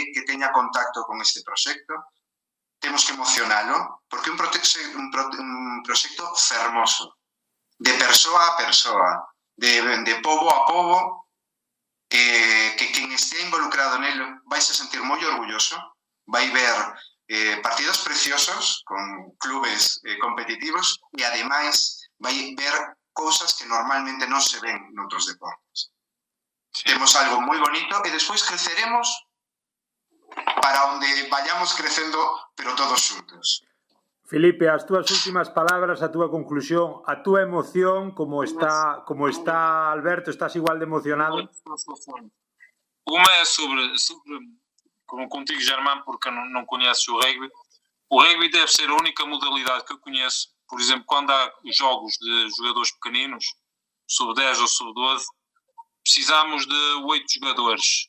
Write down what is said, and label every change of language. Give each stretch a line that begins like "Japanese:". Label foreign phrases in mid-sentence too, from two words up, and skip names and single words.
Galician: teña contacto con este proxecto, temos que emocionalo, porque é un proxecto fermoso, de persoa a persoa, de pobo a pobo, que quen este involucrado nelo vai se sentir moi orgulloso, vai ver partidos preciosos con clubes competitivos, e ademais vai ver cousas que normalmente non se ven noutros deportes. Temos algo moi bonito, e despois creceremos para onde vayamos crecendo, pero todos xuntos. Felipe, as túas últimas palabras, a túa conclusión, a túa emoción, como está Alberto, estás igual de emocionado?
Portuguese: Uma é sobre como contigo, Germán, porque não conheces o rugby. O rugby deve ser a única modalidade que eu conheço. Por exemplo, quando há jogos de jogadores pequeninos, sub-10 ou sub-12, precisamos de 8 jogadores.